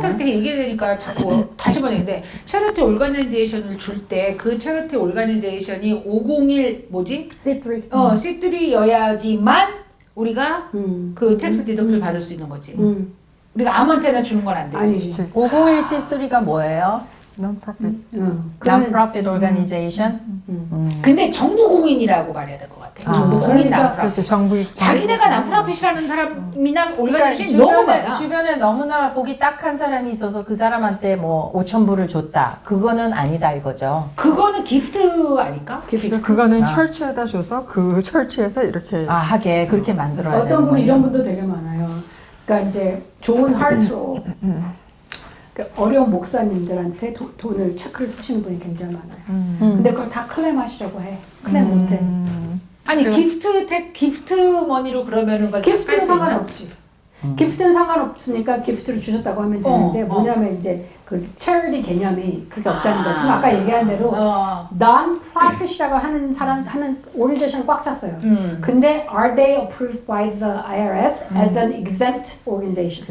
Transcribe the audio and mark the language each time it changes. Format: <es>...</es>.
<ko>체리티 때 얘기되니까 자꾸 다시 한번 얘기인데 체리티 오르가나이제이션을 줄 때 그 체리티 오르가나이제이션이 501 뭐지? C3. C3여야지만 우리가 그 텍스 디덕트를 받을 수 있는 거지. 우리가 아무한테나 주는 건 안 되지. 아니지. 501c3가 뭐예요?</ko> <en>Non-profit. Non-profit organization?</en> <ko>근데 정부 공인이라고 말해야 될 것 같아. 정부 공인 그러니까 난프라핏. 그렇지, 정부. 자기네가 난프라핏이라는 사람이나 그러니까 올가나이제이션이 너무 많아. 주변에 너무나 보기 딱한 사람이 있어서 그 사람한테 뭐 5,000불을 줬다. 그거는 아니다 이거죠. 그거는 기프트 아닐까? 그러니까 그거는 철치에다 줘서 그 철치에서 이렇게 아, 하게 그렇게 만들어야 되는 어떤 분 이런 거예요. 분도 되게 많아요. 그러니까 이제 좋은 하트로 그러니까 어려운 목사님들한테 돈을 체크를 쓰시는 분이 굉장히 많아요. 근데 그걸 다 클레임하시라고 해. 클레임 못해. 아니 기프트 머니로 그러면은 그걸 기프트는 깎을 수 있나? 상관없지. 기프트는 상관없으니까 기프트를 주셨다고 하면 되는데 뭐냐면 이제 그 charity 개념이 그렇게 없다는 거지. 지금 아까 얘기한 대로 non-profit이라고 하는 사람 하는 organization 꽉 찼어요. 근데</ko> <en>are they approved by the IRS as an exempt organization?</en>